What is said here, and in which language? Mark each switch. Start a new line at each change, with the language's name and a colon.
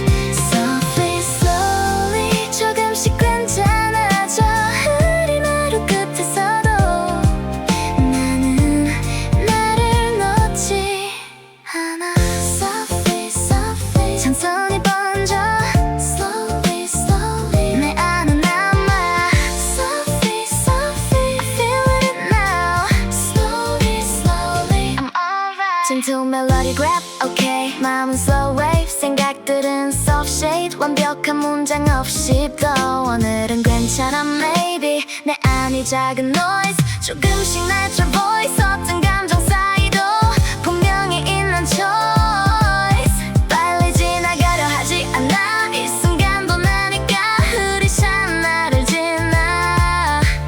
English: Softly, slowly
Korean: 조금씩 괜찮아져. 흐린 하루 끝에서도 나는 나를 놓지 않아.
English: Softly, softly
Korean: 천천히 번져.
English: Slowly, slowly
Korean: 내 안에 남아.
English: Softly, softly I feel it now. Slowly, slowly I'm alright.
Korean: 진통 멜로디
English: grab, okay.
Korean: 마음은
English: slow wave.
Korean: 생각들은
English: soft shade.
Korean: 완벽한 문장 없이 flow. 오늘은 괜찮아 maybe. 내 안이 작은 noise. 조금씩 낮춰 voice. 어떤 감정 사이도 분명히 있는 choice. 빨리 지나가려 하지 않아. 이 순간도 나니까 흐릿한 나를 지나.